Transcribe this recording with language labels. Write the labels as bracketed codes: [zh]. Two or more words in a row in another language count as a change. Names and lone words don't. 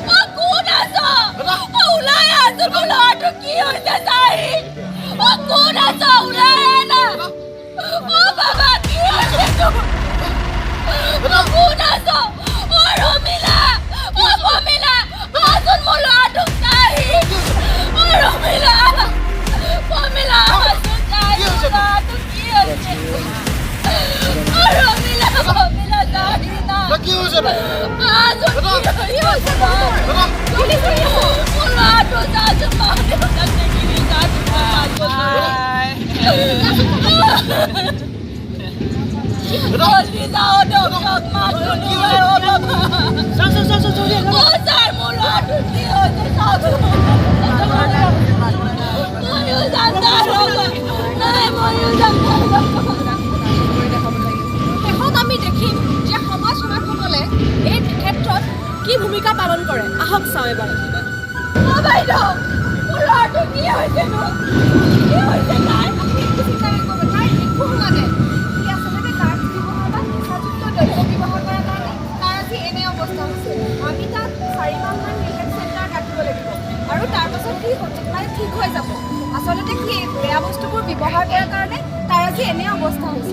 [as] ও কোন আছ ও ওলাই আছ লৰাটো কি হৈছে চাই ও কোন আছ ওলাই আনা ও বাবা কি হৈছে তোৰ ও কোন আছ ও ৰমিলা ও বমিলা আচোন মোৰ লৰাটো চাই ও ৰমিলা বমিলা আচোন চাই লৰাটো কি হৈছে ও ৰমিলা বমিলা চাই না কি হৈছে নো আচোন কি হৈছে কি কৰি আছ মোৰ লৰাটো চাচোন মাৰিব কাছে কি চাচোন জলদি যাও ডক্টর মারো নিয়ে ও বাবা জলদি [bn] ও স্যার মোর লড়ু কি হচ্ছে সব [as] ময়ূর জানতা নাই ময়ূর জানতা এখন আমি দেখিম যে সমাজ সেৱকসকলে এই ক্ষেত্ৰত কি ভূমিকা পালন কৰে আহক চাও এবাৰ [bn] ও বাইদেউ মোর লড়ু কি হচ্ছে নো কি হচ্ছে তাই আপনি একটু চিন্তা করবেন তাই একটু শুনালে [as] আমি তাত 4 মাহমান ৰিহেব চেণ্টাৰ ৰাখিব লাগিব আৰু তাৰ পাছত কি ঠিক হৈ যাব আচলতে কি বেয়া বস্তুবোৰ ব্যৱহাৰ কৰাৰ কাৰণে তাৰ আজি এনে অৱস্থা হৈছে